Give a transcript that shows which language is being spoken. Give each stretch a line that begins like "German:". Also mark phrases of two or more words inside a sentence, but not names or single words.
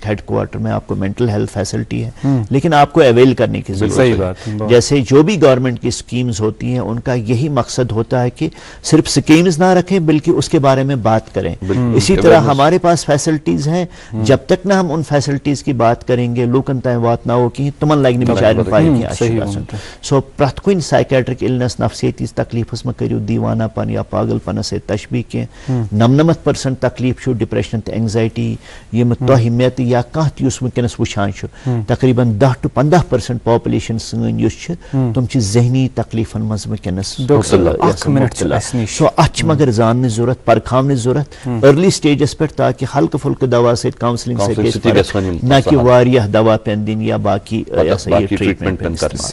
Urdu: ہیڈ کوارٹر میں آپ کو
English: mental health facility
Urdu: ہے لیکن آپ کو اویل کرنے کی ضرورت ہے جیسے جو بھی گورنمنٹ کی اسکیمز ہوتی ہیں ان کا یہی مقصد ہوتا ہے کہ صرف اسکیمز نہ رکھیں بلکہ اس کے بارے میں بات کریں اسی طرح ہمارے پاس فیسلٹیز ہیں جب تک نہ ہم ان فیسلٹیز کی بات کریں گے
Kashmiri: لوکن تام وات نہ ہو کہ تمن لگہ بچارن پائی سو پرٛٮ۪تھ کُنہِ
English: psychiatric illness
Kashmiri: نفسیتی تکلیفس میں کریو دیوانہ پن یا پاگل پنس سۭتۍ تشبیہ
Urdu: کی
Kashmiri: 99% تکلیف چھُ ڈپریشن تہٕ اینگزائٹی یم تۄہہِ مےٚ تہٕ یا کانٛہہ تہِ یُس وٕنکیٚنس وٕچھان چھُ تقریٖباً 10 to 15% پاپولیشن سٲنۍ یُس چھِ تِم چھِ ذہنی تکلیفن منٛز وٕنکیٚنس سو اتھ چھِ مگر زاننٕچ ضروٗرت پرکھاونٕچ ضروٗرت
English: early stages
Kashmiri: پٮ۪ٹھ تاکہِ ہلکہٕ پھُلکہٕ دوا سۭتۍ کاونسلنگ سۭتۍ گژھِ نہ کہ واریاہ دوا پیٚن دِنۍ یا باقی ٹریٹمنٹ پیٚن کرناوٕنۍ